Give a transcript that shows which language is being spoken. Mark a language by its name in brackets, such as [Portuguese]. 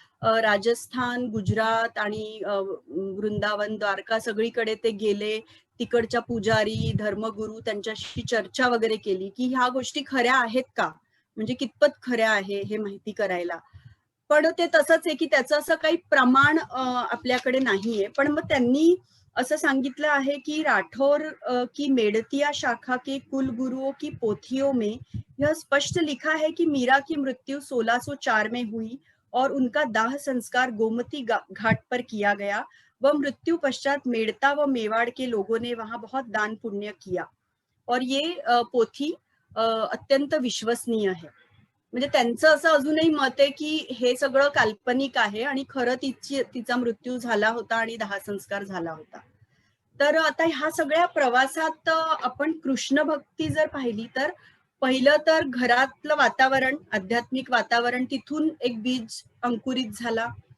[Marathi] राजस्थान, गुजरात आणि वृंदावन, द्वारका सगळीकडे ते गेले. तिकडच्या पुजारी, धर्मगुरू त्यांच्याशी चर्चा वगैरे केली की ह्या गोष्टी खऱ्या आहेत का, म्हणजे कितपत खऱ्या आहे हे माहिती करायला. पण ते तसंच आहे की त्याचं असं काही प्रमाण आपल्याकडे नाहीये. पण मग त्यांनी असं सांगितलं आहे की [Hindi] राठौर की मेड़तिया शाखा के कुल गुरुओं की पोथियों में यह स्पष्ट लिखा है कि मीरा की मृत्यु 1604 में हुई और उनका दाह संस्कार गोमती घाट पर किया गया। वह मृत्यु पश्चात मेड़ता व मेवाड़ के लोगों ने वहां बहुत दान पुण्य किया। और ये पोथी अत्यंत विश्वसनीय है. [Marathi] म्हणजे त्यांचं असं अजूनही मत आहे की हे सगळं काल्पनिक आहे आणि खरं तिचा मृत्यू झाला होता आणि दाहसंस्कार झाला होता. तर आता ह्या सगळ्या प्रवासात आपण कृष्ण भक्ती जर पाहिली तर पहिलं तर घरातलं वातावरण, आध्यात्मिक वातावरण, तिथून एक बीज अंकुरित झाला.